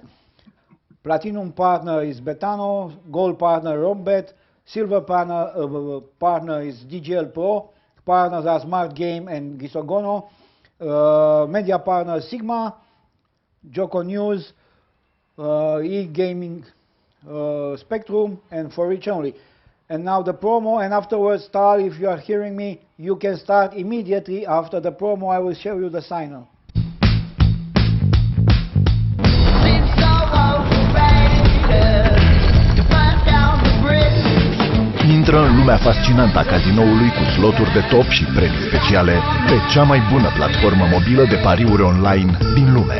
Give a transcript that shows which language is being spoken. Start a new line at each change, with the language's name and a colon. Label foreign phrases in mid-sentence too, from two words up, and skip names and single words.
English: Platinum partner is Betano, gold partner Rombet, silver partner is DGL Pro, partners are Smart Game and Gisogono, media partner Sigma, Joko News, e-gaming Spectrum, and For Reach Only. And now the promo, and afterwards, Tal, if you are hearing me, you can start immediately after the promo. I will show you the signal.
Romanian: Intră în lumea fascinantă a cazinoului cu sloturi de top și premii speciale pe cea mai bună platformă mobilă de pariuri online din lume.